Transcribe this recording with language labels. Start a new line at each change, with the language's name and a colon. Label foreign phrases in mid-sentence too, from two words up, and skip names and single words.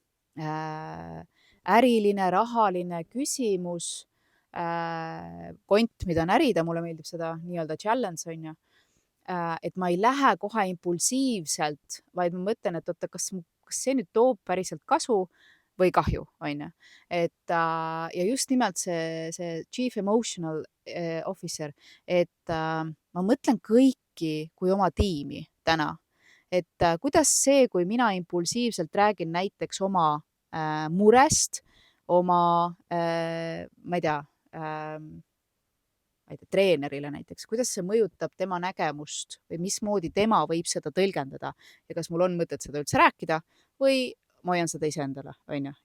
Estonian: äriline, rahaline küsimus, kont, mida närida, mulle meeldib seda nii-öelda challenge, on ju, et ma ei lähe kohe impulsiivselt, vaid ma mõtlen, et oota, kas see nüüd toob päriselt kasu või kahju, on ju. Et ja just nimelt see
English: chief emotional officer,
Estonian: et ma mõtlen kõiki kui oma tiimi täna. Et kuidas see, kui mina impulsiivselt räägin näiteks oma murest, oma, ma ei tea, treenerile näiteks, kuidas see mõjutab tema nägemust või mismoodi tema võib seda tõlgendada ja kas mul on mõtet seda üldse rääkida või ma hoian seda iseendale, on ju.